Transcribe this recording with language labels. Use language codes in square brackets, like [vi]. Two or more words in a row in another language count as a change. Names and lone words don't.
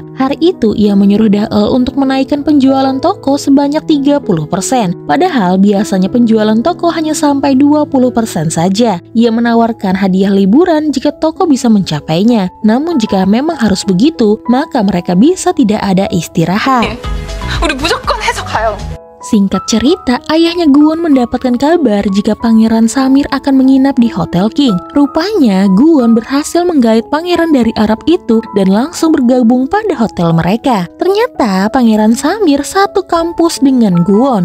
[id] Hari itu, ia menyuruh Daeul untuk menaikkan penjualan toko sebanyak 30%. Padahal biasanya penjualan toko hanya sampai 20% saja. Ia menawarkan hadiah liburan jika toko bisa mencapainya. Namun jika memang harus begitu, maka mereka bisa tidak ada istirahat. [ko] 우리 무조건 해서 가요. [id] Singkat cerita, ayahnya Guwon mendapatkan kabar jika Pangeran Samir akan menginap di Hotel King. Rupanya, Guwon berhasil menggait pangeran dari Arab itu dan langsung bergabung pada hotel mereka. Ternyata, Pangeran Samir satu kampus dengan Guwon.